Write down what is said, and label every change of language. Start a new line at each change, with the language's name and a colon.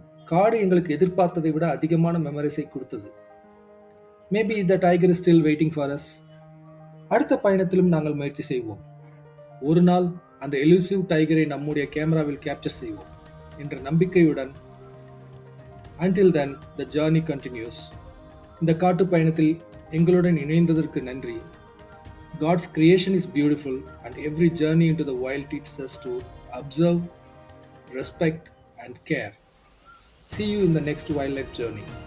Tamil: காடு எங்களுக்கு எதிர்பார்த்ததை விட அதிகமான மெமரிஸை கொடுத்தது.
English: Maybe the tiger is still waiting for us.
Tamil: அடுத்த பயணத்திலும் நாங்கள் முயற்சி செய்வோம். ஒரு நாள் அந்த எலூசிவ் டைகரை நம்முடைய கேமராவில் கேப்சர் செய்வோம் என்ற நம்பிக்கையுடன்.
English: Until then, the journey continues.
Tamil: இந்த காட்டு பயணத்தில் எங்களுடன் இணைந்ததற்கு நன்றி.
English: God's creation is beautiful and every journey into the wild teaches us to observe, respect and care. See you in the next wildlife journey.